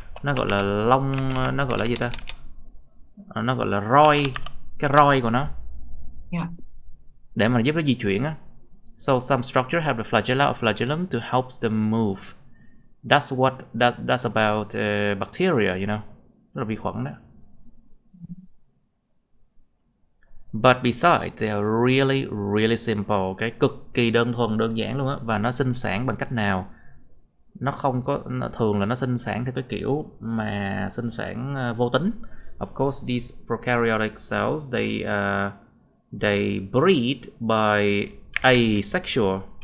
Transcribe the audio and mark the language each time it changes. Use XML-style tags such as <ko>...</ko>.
<vi>Nó gọi là lông, nó gọi là gì ta? Nó gọi là roi, cái roi của nó. Để mà giúp nó di chuyển á.</vi> <en>So some structure have the flagella or flagellum to help them move. That's about bacteria, you know.</en> <vi>Đó là vi khuẩn đó.</vi> <en>But besides, they are really simple.</en> <vi>Cái cực kỳ đơn thuần, đơn giản luôn á. Và nó sinh sản bằng cách nào? Nó không có, thường là nó sinh sản theo cái kiểu mà sinh sản vô tính.</vi> <en>Of course, these prokaryotic cells they breed by asexual.</en>